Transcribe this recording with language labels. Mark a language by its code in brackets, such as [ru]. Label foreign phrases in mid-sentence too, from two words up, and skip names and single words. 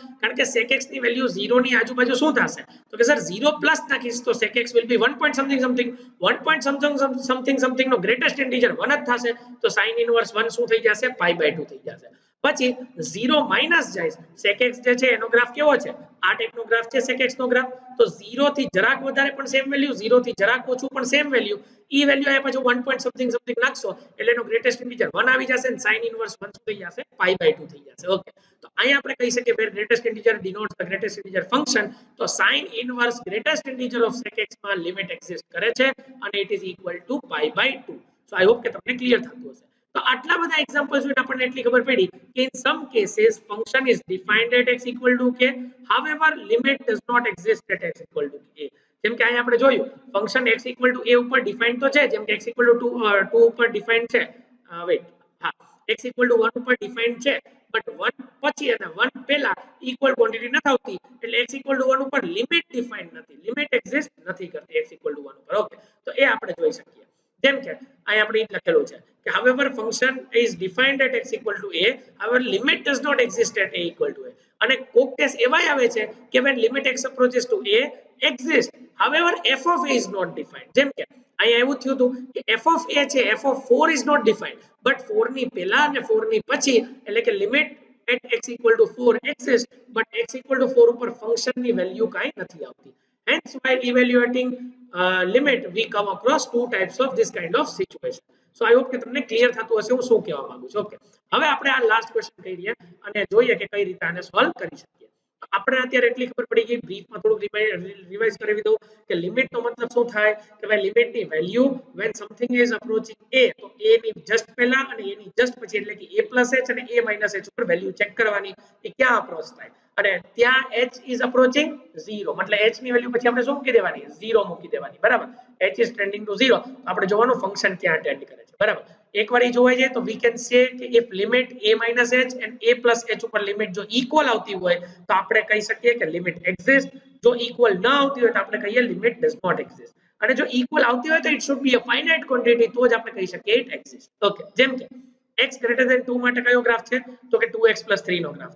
[gu] કારણ કે [en] sec x ની વેલ્યુ 0 ની આજુબાજુ શું થશે? તો કે સર 0 પ્લસ નાખીશ તો sec x will be 1 point something something 1 point something something [gu] નો ગ્રેટેસ્ટ ઇન્ટીજર 1 જ થશે. તો sin ઇનવર્સ 1 શું થઈ જશે? pi/2 થઈ જશે. પછી 0 માઈનસ જાય, sec x જે છે એનો ગ્રાફ કેવો છે? આ ટાઈપનો ગ્રાફ છે sec x નો ગ્રાફ. તો 0 થી જરાક વધારે પણ સેમ વેલ્યુ, 0 થી જરાક ઓછું પણ સેમ વેલ્યુ, ઈ વેલ્યુ આયા પછી [en] 1 point something something [gu] નાખશો એટલે એનો ગ્રેટેસ્ટ ઇન્ટીજર 1 આવી જશે અને sin ઇનવર્સ 1 શું થઈ જશે? pi/2 થઈ જશે. ઓકે, તો અહીંયા આપણે કહી શકીએ [en] where greatest integer denotes the greatest integer function, [gu] તો [en] sin inverse greatest integer of sec x [gu] માં લિમિટ એક્ઝિસ્ટ કરે છે અને [en] it is equal to pi/2. so I hope [gu] કે તમને ક્લિયર થતું હશે. તો આટલા બધા એક્ઝામ્પલ્સ જોઈને આપણને એટલી ખબર પડી કે [en] in some cases function is defined at x equal to k, however limit does not exist at x equal to k. [gu] જેમ કે અહીંયા આપણે જોયું ફંક્શન [en] x equal to a [gu] ઉપર ડિફાઇન તો છે, જેમ કે [en] x equal to 2 [gu] ઉપર ડિફાઇન છે. વેઇટ, હા, [en] x equal to 1 [gu] ઉપર ડિફાઇન છે, બટ 1 પછી અને 1 પહેલા ઇક્વલ ક્વોન્ટિટી નથી આવતી એટલે [en] x equal to 1 [gu] ઉપર લિમિટ ડિફાઇન નથી, લિમિટ એક્ઝિસ્ટ નથી કરતી [en] x equal to 1 [gu] ઉપર. ઓકે, તો એ આપણે જોઈ શકીએ. જેમ કે અહીં આપણે લખેલું છે કે [en] however function is defined at x equal to a, however limit does not exist at a equal to a. [gu] અને કોક કેસ એવાય આવે છે કે [en] when limit x approaches to a exist, however f of a is not defined. [gu] જેમ કે અહીંયા એવું થયું હતું કે [en] f of a [gu] છે, [en] f of 4 is not defined, but [gu] 4 ની પહેલા અને 4 ની પછી એટલે કે લિમિટ [en] at x equal to 4 exist, but x equal to 4 [gu] ઉપર ફંક્શન ની વેલ્યુ કાઈ નથી આવતી. [en] Hence, while evaluating limit, we come across two types of this kind of situation. So I hope [gu] કે તમને ક્લિયર થતું હશે હું શું કહેવા માંગુ છું. ઓકે, હવે આપણે આ લાસ્ટ ક્વેશ્ચન કરીએ અને જોઈએ કે કઈ રીતે આને સોલ્વ કરી શકીએ. આપણે અત્યારે એટલી ખબર પડી ગઈ, બ્રીફમાં થોડું રિવાઇઝ કરી દઉં કે લિમિટ નો મતલબ શું થાય કે ભાઈ લિમિટ ની વેલ્યુ [en] when something is approaching a, [gu] તો a ની જસ્ટ પહેલા અને a ની જસ્ટ પછી એટલે કે a + h અને a - h ઉપર વેલ્યુ ચેક કરવાની કે ક્યાં અપ્રોચ થાય અને ત્યાં [en] h is approaching 0, [gu] મતલબ h ની વેલ્યુ પછી આપણે શું મૂકી દેવાની? 0 મૂકી દેવાની, બરાબર. [en] h is tending to 0, [gu] આપણે જોવાનું ફંક્શન ક્યાં ટેન્ડ કરે છે, બરાબર. એકવાર એ જોવાઈ જાય તો [en] we can say [gu] કે [en] if limit a - h and a + h [gu] ઉપર લિમિટ જો ઇક્વલ આવતી હોય તો આપણે કહી શકીએ કે લિમિટ એક્ઝિસ્ટ. જો ઇક્વલ ન આવતી હોય તો આપણે કહીએ [en] limit does not exist. [gu] અને જો ઇક્વલ આવતી હોય તો [en] it should be a finite quantity, [gu] તો જ આપણે કહી શકીએ [en] it exist. [gu] ઓકે, જેમ કે x > 2 માટે કયો ગ્રાફ છે? તો કે 2x + 3 નો ગ્રાફ છે.